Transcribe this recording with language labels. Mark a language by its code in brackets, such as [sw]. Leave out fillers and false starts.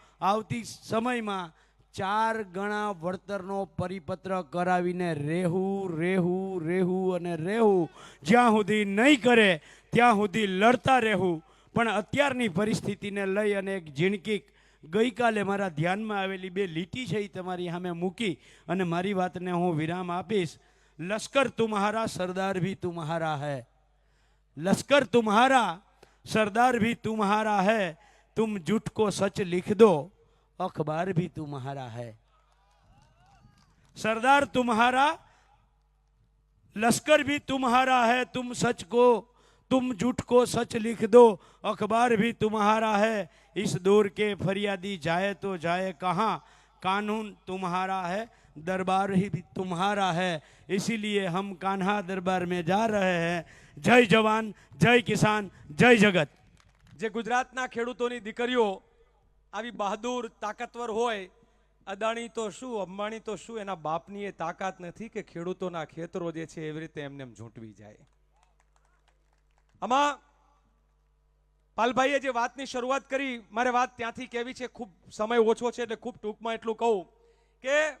[gu] આવતી સમયમાં 4 ગણા વળતરનો પરિપત્ર કરાવીને રહેવું રહેવું રહેવું અને રહેવું. જ્યાં સુધી નહીં કરે ત્યાં સુધી લડતા રહેવું. પણ અત્યારની પરિસ્થિતિને લઈ અને એક ઝીણકી ગઈકાલે મારા ધ્યાનમાં આવેલી 2 લીટી છે એ તમારી સામે મૂકી અને મારી વાતને હું વિરામ આપીશ. [hi] લશ્કર તુમ્હારા સરદાર ભી તુમ્હારા હૈ, લશ્કર તુમ્હારા सरदार भी तुम्हारा है, तुम झूठ को सच लिख दो अखबार भी तुम्हारा है. सरदार तुम्हारा, लश्कर भी तुम्हारा है, तुम सच को, तुम झूठ को सच लिख दो अखबार भी तुम्हारा है. इस दौर के फरियादी जाए तो जाए कहाँ, कानून तुम्हारा है, दरबार ही भी तुम्हारा है. इसीलिए हम कान्हा दरबार में जा रहे हैं. जय जवान, जय किसान, जय जगत. [gu] જે ગુજરાતના ખેડૂતોની દીકરીઓ આવી બહાદુર તાકાતવર હોય, અદાણી તો શું અંબાણી તો શું, એના બાપની એ તાકાત નથી કે ખેડૂતોના ખેતરો જે છે એવી રીતે એમને ઝૂંટવી જાય. આમાં પાલભાઈએ જે વાતની શરૂઆત કરી, મારે વાત ત્યાંથી કહેવી છે. ખૂબ સમય ઓછો છે એટલે ખૂબ ટૂંકમાં એટલું કહું કે